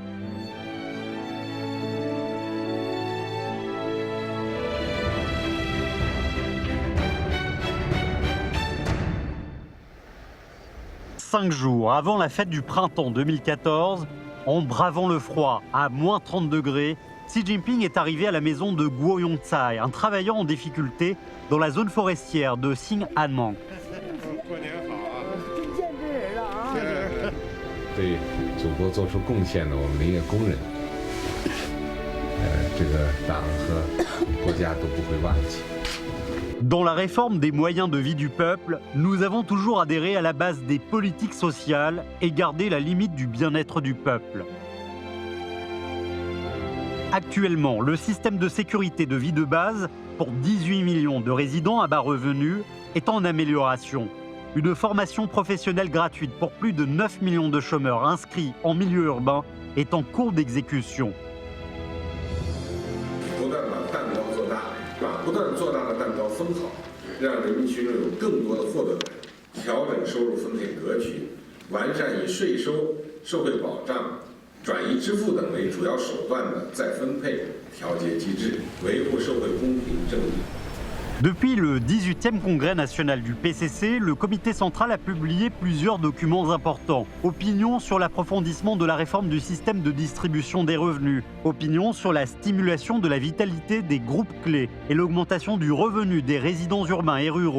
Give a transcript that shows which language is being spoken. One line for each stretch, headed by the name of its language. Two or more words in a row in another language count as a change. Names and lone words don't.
French: Cinq jours avant la fête du printemps 2014, en bravant le froid à moins 30 degrés, Xi Jinping est arrivé à la maison de Guo Yongcai, un travailleur en difficulté dans la zone forestière de Xing'anmen.
Chinese: 对祖国做出贡献的我们林业工人，这个党和国家都不会忘记。
French: Dans la réforme des moyens de vie du peuple, nous avons toujours adhéré à la base des politiques sociales et gardé la limite du bien-être du peuple. Actuellement, le système de sécurité de vie de base pour 18 millions de résidents à bas revenus est en amélioration. Une formation professionnelle gratuite pour plus de 9 millions de chômeurs inscrits en milieu urbain est en cours d'exécution.
Chinese: 不断做大的蛋糕分好，让人民群众有更多的获得感，调整收入分配格局，完善以税收、社会保障、转移支付等为主要手段的再分配调节机制，维护社会公平正义。
French: Depuis le 18e congrès national du PCC, le comité central a publié plusieurs documents importants. Opinion sur l'approfondissement de la réforme du système de distribution des revenus. Opinion sur la stimulation de la vitalité des groupes clés et l'augmentation du revenu des résidents urbains et ruraux.